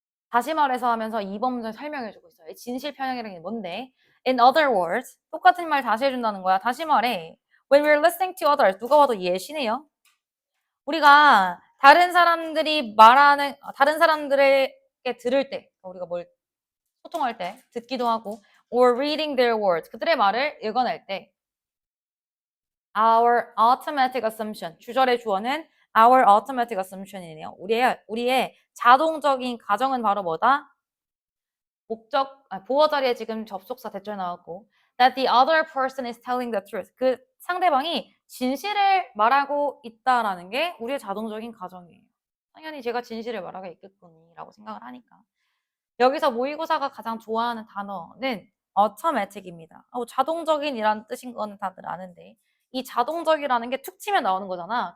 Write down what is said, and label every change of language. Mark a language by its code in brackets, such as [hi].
[ko] 다시 말해서 하면서 2번 문제 설명해주고 있어요. 진실 편향이라는 게 뭔데? [en] In other words, [ko] 똑같은 말 다시 해준다는 거야. 다시 말해. [en] When we're listening to others, [ko] 누가 봐도 예시네요. 우리가 다른 사람들이 말하는, 다른 사람들에게 들을 때, 우리가 뭘 소통할 때, 듣기도 하고, [en] or reading their words, [ko] 그들의 말을 읽어낼 때, our automatic assumption, 주절의 주어는 our automatic assumption이네요. 우리의 자동적인 가정은 바로 뭐다? 보어 자리에 지금 접속사 대절 나왔고 [en] that the other person is telling the truth. [ko] 그 상대방이 진실을 말하고 있다라는 게 우리의 자동적인 가정이에요. 당연히 제가 진실을 말하고 있겠거니라고 생각을 하니까. 여기서 모의고사가 가장 좋아하는 단어는 automatic입니다. 자동적인이라는 뜻인 거는 다들 아는데 이 자동적이라는 게 툭 치면 나오는 거잖아.